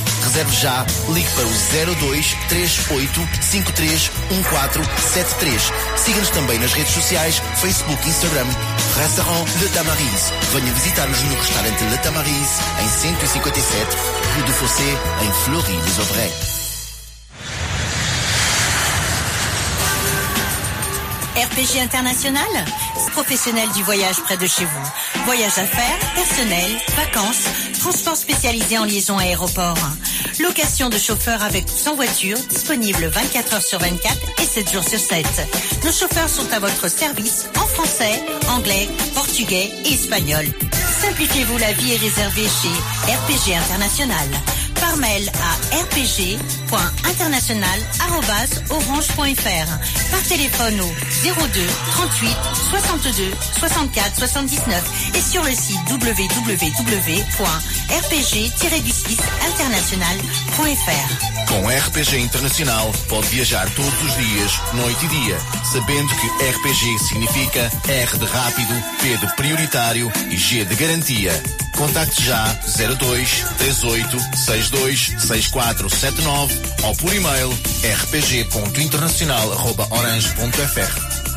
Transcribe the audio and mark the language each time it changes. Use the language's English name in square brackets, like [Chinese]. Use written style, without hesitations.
[Portuguese] Reserve já, ligue para o 02-38-53-1473. Siga-nos também nas redes sociais, Facebook e Instagram. Restaurant Le Tamariz. Venha visitar-nos no restaurante Le Tamariz, em 157, Rue du Fossé, em Fleury-les-Aubrais. [French] RPG International, professionnel du voyage près de chez vous. Voyage à faire, personnel, vacances, transport spécialisé en liaison à aéroport. Location de chauffeurs avec ou sans voiture, disponible 24 heures sur 24 et 7 jours sur 7. Nos chauffeurs sont à votre service en français, anglais, portugais et espagnol. Simplifiez-vous, la vie est réservée chez RPG International. Par mail à rpg.international@orange.fr. Par téléphone au 02 38 62 64 79 et sur le site www.rpg-international.fr. [Portuguese] Com RPG Internacional pode viajar todos os dias, noite e dia, sabendo que RPG significa R de rápido, P de prioritário e G de garantia. Contacte já 02-38-62-6479 ou por e-mail rpg.internacional@orange.fr.